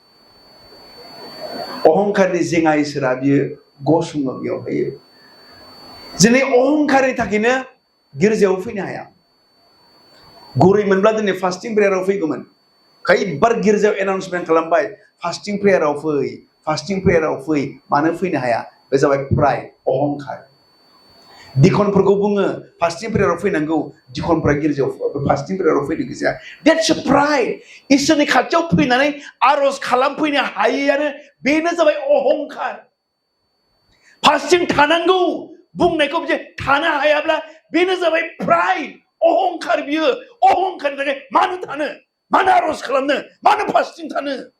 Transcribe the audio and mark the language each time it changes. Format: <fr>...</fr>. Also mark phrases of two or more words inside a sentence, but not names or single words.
<brx>अहंकारनि जेङा इसोरा बियो गसङो बेयावहाय दिनै अहंकारनि थाखायनो गिर्जायाव फैनो हाया गुरै मोनब्ला दिनै</brx> <en>fasting prayer</en> <brx>फैगौमोन खैबार गिर्जायाव एनाउन्समेन्ट खालामबाय</brx> <en>fasting prayer</en> <brx>फै मानो फैनो हाया बे जाबाय प्राइड अहंकार दिखनफोरखौ बुङो</brx> <en>fasting prayer</en> <brx>फैनांगौ दिखनफोरा गिर्जायाव</brx> <en>fasting prayer</en> <brx>फैनो गैया</brx> <en>that's a pride</en> <brx>इसोरनि खाथियाव फैनानै आरज खालामफैनो हायैआनो बेनो जाबाय अहंकार फास्टिं थानांगौ बुंनायखौ बिदि थानो हायाब्ला बेनो जाबाय प्राइड अहंकार बियो अहंकारनि थाखाय मानो थानो मानो आरज खालामनो मानो फास्टिं थानो</brx>